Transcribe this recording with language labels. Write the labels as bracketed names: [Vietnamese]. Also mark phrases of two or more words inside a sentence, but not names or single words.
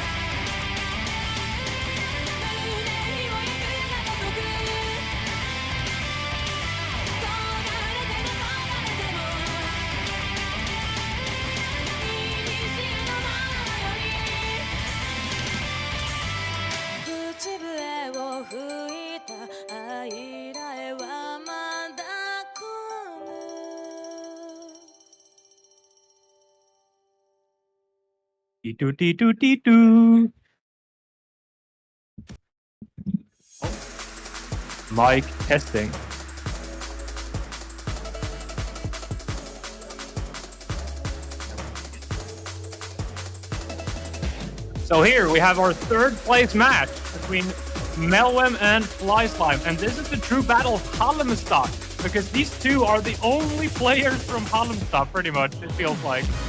[Japanese] 胸に火を焼くがごとく焦がれても焦がれてもいにしえのもののように口笛を吹いた愛らえはまだ来ぬ Dee-doo, dee-doo, dee-doo. [English] Mic testing. So here we have our third place match between Melwem and Fly Slime, and this is the true battle of Halmstad, because these two are the only players from Halmstad, pretty much, it feels like.